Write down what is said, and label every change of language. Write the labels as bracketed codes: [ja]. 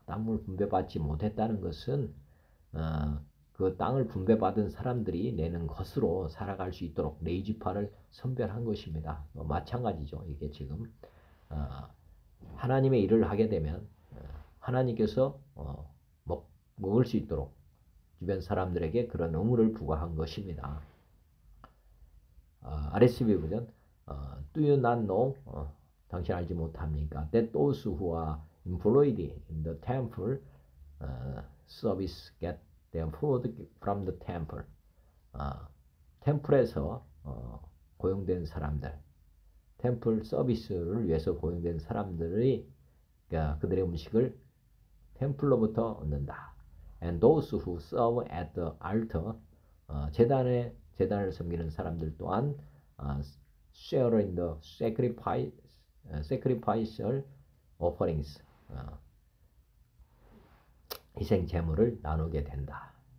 [ko] 땅을 분배받지 못했다는 것은 그 땅을 분배받은 사람들이 내는 것으로 살아갈 수 있도록 레위지파를 선별한 것입니다. 마찬가지죠. 이게 지금 하나님의 일을 하게 되면 하나님께서 먹을 수 있도록 주변 사람들에게 그런 의무를 부과한 것입니다. [en] RSV 버전 Do you not know? [ko] 당신 알지 못합니까? [en] That those who are employed in the temple service get their food from the temple. [ko] 템플에서 고용된 사람들, 템플 서비스를 위해서 고용된 사람들이 그들의 음식을 템플로부터 얻는다. [en] And those who serve at the altar, [ko] 제단을 섬기는 사람들 또한 [en] share in the sacrificial offerings, [ko] 희생 제물을 나누게 된다.